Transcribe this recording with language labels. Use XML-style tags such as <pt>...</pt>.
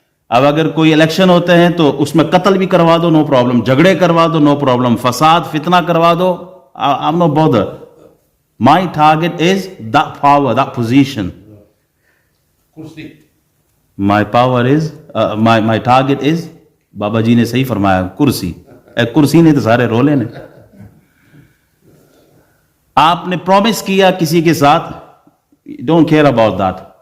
<ur>اب اگر کوئی الیکشن ہوتے ہیں تو اس میں قتل بھی کروا دو،</ur> <en>no problem,</en> <ur>جھگڑے کروا دو، نو پرابلم، فساد فتنہ کروا دو،</ur> <en>I'm not bothered. My target is that power, that position. My power is, my target is،</en> <ur>بابا جی نے صحیح فرمایا،</ur> <en>کرسی.</en> <pa>کرسی نے تو سارے رولے نے.</pa> <ur>آپ نے پرومس کیا کسی کے ساتھ،</ur> <en>Don't care about that.</en>